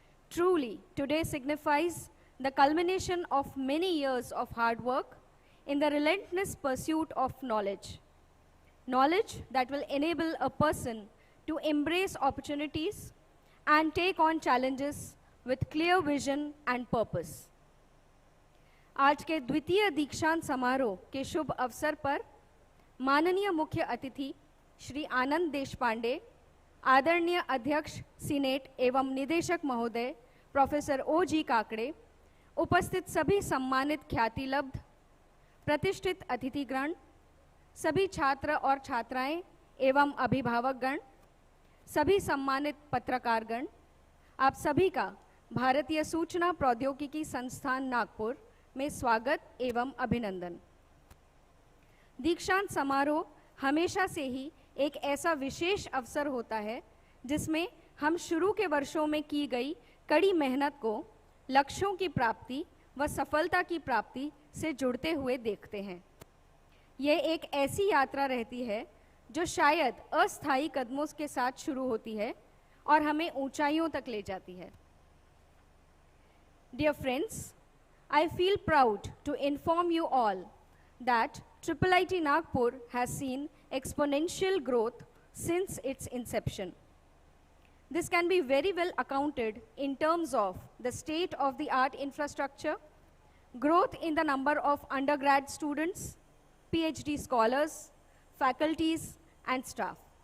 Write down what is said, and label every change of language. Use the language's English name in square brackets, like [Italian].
[English] Truly, today signifies the culmination of many years of hard work in the relentless pursuit of knowledge. Knowledge that will enable a person to embrace opportunities and take on challenges with clear vision and purpose. [Hindi] आज के द्वितीय दीक्षांत समारोह के शुभ अवसर पर माननीय मुख्य अतिथि श्री आनंद देशपांडे, आदरणीय अध्यक्ष सीनेट एवं निदेशक महोदय प्रोफेसर ओ.जी. काकड़े, उपस्थित सभी सम्मानित ख्यातिलब्ध, प्रतिष्ठित अतिथिगण, सभी छात्र और छात्राएं एवं अभिभावकगण, सभी सम्मानित पत्रकारगण, आप सभी का भारतीय सूचना प्रौद्योगिकी संस्थान नागपुर में स्वागत एवं अभिनंदन। दीक्षांत समारोह हमेशा से ही एक ऐसा विशेष अवसर होता है जिसमें हम शुरू के वर्षों में की गई कड़ी मेहनत को लक्ष्यों की प्राप्ति व सफलता की प्राप्ति से जुड़ते हुए देखते हैं। यह एक ऐसी यात्रा रहती है जो शायद अस्थायी कदमों के साथ शुरू होती है और हमें ऊंचाइयों तक ले जाती है। [English] Dear friends, I feel proud to inform you all that IIIT Nagpur has seen exponential growth since its inception. This can be very well accounted in terms of the state-of-the-art infrastructure, growth in the number of undergrad students, PhD scholars, faculties, and staff.